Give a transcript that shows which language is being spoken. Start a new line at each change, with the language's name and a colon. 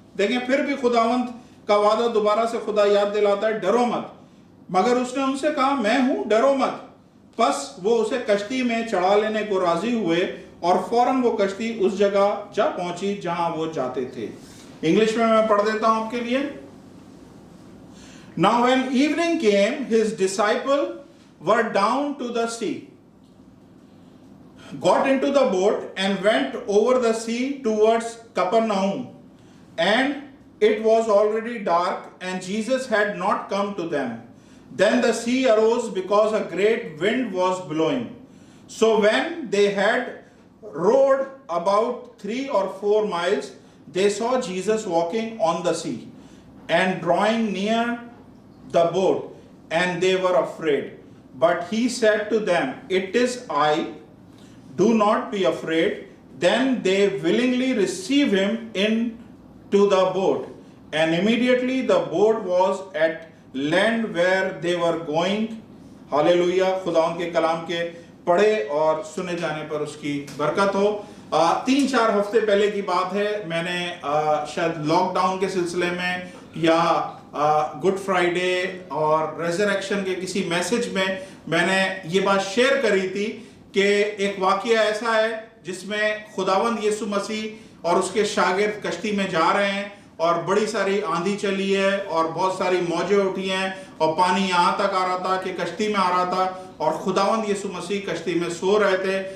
Hindi: देखें, फिर भी खुदावंत का वादा दोबारा से खुदा याद दिलाता है, डरो मत। मगर उसने उनसे कहा, मैं हूं, डरो मत। बस वो उसे कश्ती में चढ़ा लेने को राजी हुए और फौरन वो कश्ती उस जगह जा पहुंची जहां वो जाते थे। इंग्लिश में मैं पढ़ देता हूं आपके लिए।
English: Now when evening came, his disciples were down to the sea, got into the boat and went over the sea towards Capernaum. And it was already dark, and Jesus had not come to them. Then the sea arose because a great wind was blowing. So when they had rowed about 3 or 4 miles, they saw Jesus walking on the sea and drawing near the boat, and they were afraid. But he said to them, it is I, do not be afraid. Then they willingly received him into the boat, and immediately the boat was at land where they were going.
Hindi: Hallelujah. खुदा उनके कलाम के पढ़े और सुने जाने पर उसकी बरकत हो। 3-4 हफ्ते पहले की बात है, मैंने शायद लॉकडाउन के सिलसिले में या गुड फ्राइडे और रेजरेक्शन के किसी मैसेज में मैंने ये बात शेयर करी थी कि एक वाकया ऐसा है जिसमें खुदावंद यीशु मसीह और उसके शागिर्द कश्ती में जा रहे हैं और बड़ी सारी आंधी चली है और बहुत सारी मौजें उठी हैं और पानी यहाँ तक आ रहा था कि कश्ती में आ रहा था और खुदावंद यीशु मसीह कश्ती में सो रहे थे।